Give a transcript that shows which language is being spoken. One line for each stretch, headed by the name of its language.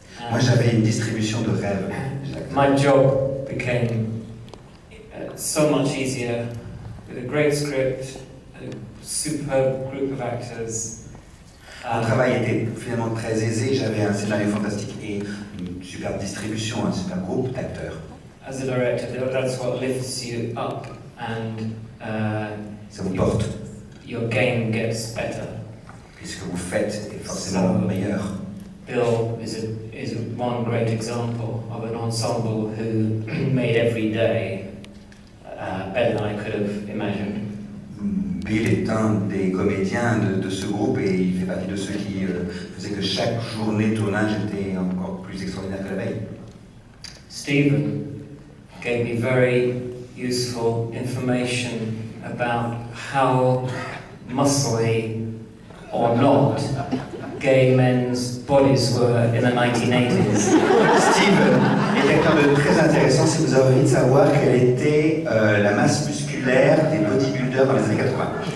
French: Moi, j'avais une distribution de rêves.
English: My job became so much easier with a great script, a superb group of actors.
French: Mon travail était finalement très aisé, j'avais un scénario fantastique et une superbe distribution, un super groupe d'acteurs.
English: As a director, that's what lifts you up and
French: ça vous porte.
English: Your game gets better.
French: Et ce que vous faites est forcément meilleur.
English: Bill is one great example of an ensemble who made every day better than I could have imagined.
French: Bill est un des comédiens de ce groupe et il fait partie de ceux qui faisaient que chaque journée de tournage était encore plus extraordinaire que la veille.
English: Stephen gave me very useful information about how muscly or not gay men's bodies were in the 1980s.
French: Stephen est quelqu'un de très intéressant si vous avez envie de savoir quelle était la masse musculaire des bodybuilders dans les années 80.